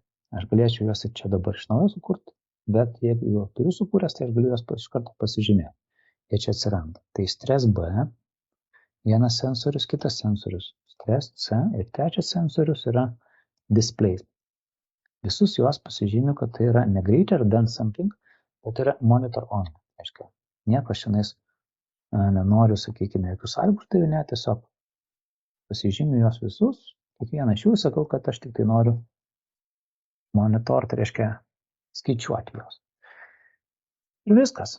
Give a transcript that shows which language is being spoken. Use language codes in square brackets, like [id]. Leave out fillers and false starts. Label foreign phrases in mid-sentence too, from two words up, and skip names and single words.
[lt] Aš galėčiau juos ir čia dabar iš naujo sukurti, bet jeigu jau turiu sukūręs, tai aš galiu juos iš karto pasižymėti. Jie čia atsiranda. Tai stres B, vienas sensorius, kitas sensorius, stres C ir trečias sensorius yra display. Visus juos pasižymiu, kad tai yra ne [en] greater than something, [lt] bet yra [en] monitor on. [lt] Aiškia, nieko šiandien nenoriu, sakykime, jokių sąlygų uždavinėti, tiesiog pasižymiu juos visus, kiekvieną iš jų sakau, kad aš tik tai noriu monitor, tai reiškia skaičiuoti juos. Ir viskas.